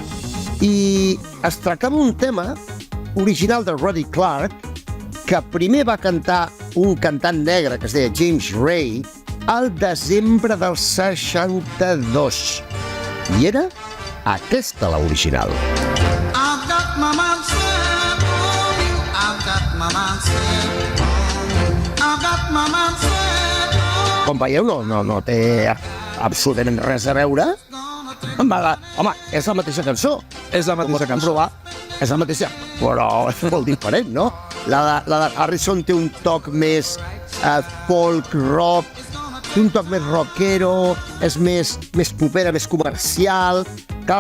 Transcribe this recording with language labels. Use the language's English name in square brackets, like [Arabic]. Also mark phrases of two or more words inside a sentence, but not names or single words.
[Catalan] I es tractava un tema original de Roddy Clark, que primer va cantar un cantant negre que es deia James Ray al desembre del 62. I era aquesta l'original. [English] I've got my mind set on you. I've got my mind set on you. I've got my mind set on you. [Catalan] Com veieu, no té absolutament res a veure. Home, és la mateixa cançó. És la mateixa cançó. És la mateixa, però és molt diferent, no? La de Harrison té un toc més folk, rock, té un toc més rockero, és més popera, més comercial.